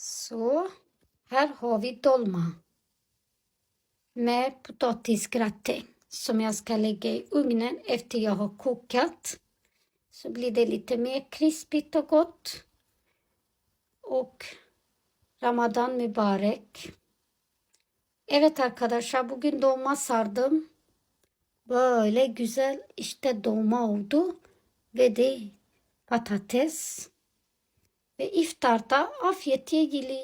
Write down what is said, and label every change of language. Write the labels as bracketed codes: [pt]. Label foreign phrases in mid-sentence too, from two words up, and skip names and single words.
[sv] Så, här har vi dolma med potatisgratäng som jag ska lägga i ugnen efter jag har kokat. Så blir det lite mer krispigt och gott. [tr] Och Ramazan mübarek. Evet arkadaşlar, bugün dolma sardım. Böyle güzel işte dolma oldu. Ve de patates. Ve iftarda afiyetle yiyeceğiz.